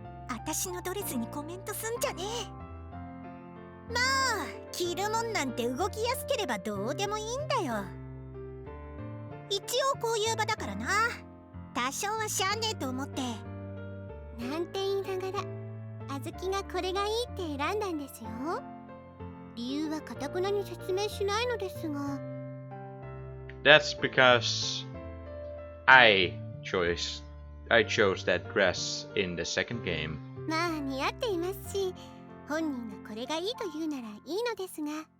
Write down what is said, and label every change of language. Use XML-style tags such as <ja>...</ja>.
<ja>私のドレスにコメントすんじゃねえ。まあ、着るもんなんて動きやすければどうでもいいんだよ。一応こういう場だからな。多少はしゃあねえと思って。なんて言いながら、あずきがこれがいいって選んだんですよ。理由は堅くなに説明しないのですが。</ja> <en>That's because I chose that dress in the second game.</en> <ja>まあ似合っていますし、本人がこれがいいと言うならいいのですが。</ja>